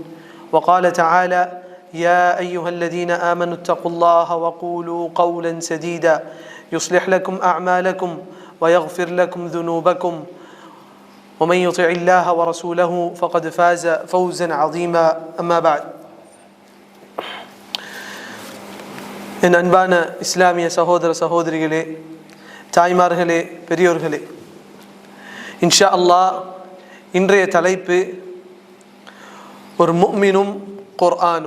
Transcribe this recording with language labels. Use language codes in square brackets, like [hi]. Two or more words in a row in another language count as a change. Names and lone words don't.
[ar] وقال تعالى: يا أيها الذين آمنوا اتقوا الله وقولوا قولا سديدا يصلح لكم أعمالكم ويغفر لكم ذنوبكم ومن يطع الله ورسوله فقد فاز فوزا عظيما. أما بعد. [ta] என் அன்பான இஸ்லாமிய சகோதர சகோதரிகளே, தாய்மார்களே, பெரியோர்களே, [ar] إن شاء الله [ta] இன்றைய தலைப்பு ஒரு முஃமினும் குர்ஆனும்.